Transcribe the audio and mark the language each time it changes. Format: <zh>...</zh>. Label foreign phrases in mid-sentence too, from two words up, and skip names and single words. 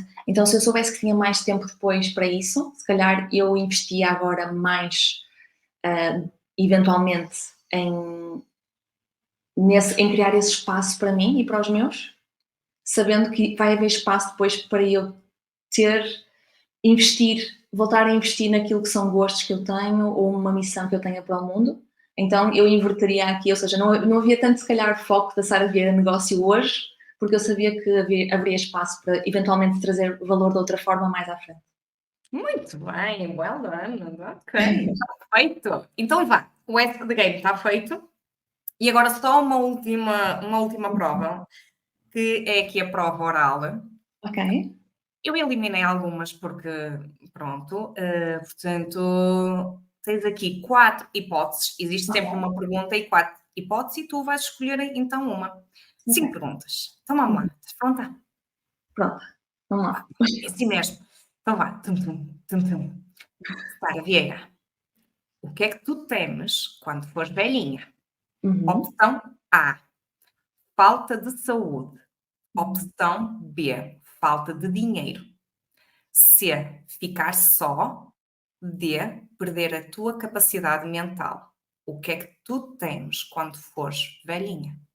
<pt>Então, se eu soubesse que tinha mais tempo depois para isso, se calhar eu investia agora mais eventualmente em criar esse espaço para mim e para os meus, sabendo que vai haver espaço depois para eu voltar a investir naquilo que são gostos que eu tenho ou uma missão que eu tenha para o mundo. Então eu inverteria aqui, ou seja, não havia tanto se calhar foco da Sara Vieira negócio hoje, porque eu sabia que haveria espaço para eventualmente trazer valor de outra forma mais à frente. Muito bem,</pt> <en>well done.</en> <pt>Ok, está feito. Então vá, o Ask the Game está feito. E agora só uma última prova, que é aqui a prova oral. Ok? Eu eliminei algumas porque, pronto, portanto, tens aqui 4 hipóteses. Existe sempre uma pergunta e 4 hipóteses e tu vais escolher então uma. 5 perguntas. Então vamos lá. Estás pronta? Pronto, vamos lá. É assim mesmo. Então vá. Tum, tum, tum, tum. Sara Vieira, o que é que tu temes quando fores velhinha? Opção A, falta de saúde. Opção B, falta de dinheiro. C, ficar só. D, perder a tua capacidade mental, o que é que tu temes quando fores velhinha?</pt>